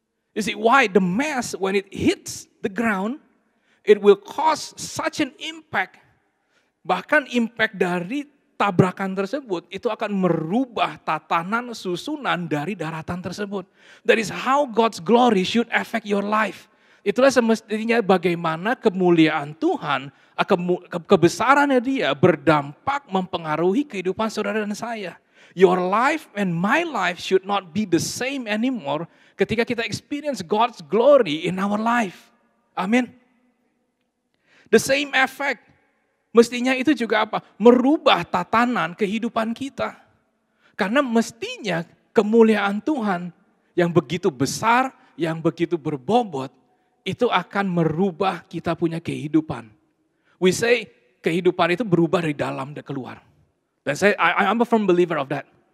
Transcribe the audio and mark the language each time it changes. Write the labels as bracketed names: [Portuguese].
[English] You see why the mass when it hits the ground, it will cause such an impact. [Indonesian] Bahkan impact dari tabrakan tersebut itu akan merubah tatanan susunan dari daratan tersebut. [English] That is how God's glory should affect your life. [Indonesian] Itulah semestinya bagaimana kemuliaan Tuhan, kebesarannya Dia berdampak mempengaruhi kehidupan saudara dan saya. [English] Your life and my life should not be the same anymore [Indonesian] ketika kita [English] experience God's glory in our life. Amin. The same effect. [Indonesian] Mestinya itu juga apa? Merubah tatanan kehidupan kita. Karena mestinya kemuliaan Tuhan yang begitu besar, yang begitu berbobot, itu akan merubah kita punya kehidupan. [English] We say [Indonesian] kehidupan itu berubah dari dalam dan keluar. [English] Dan I'm a firm believer of that.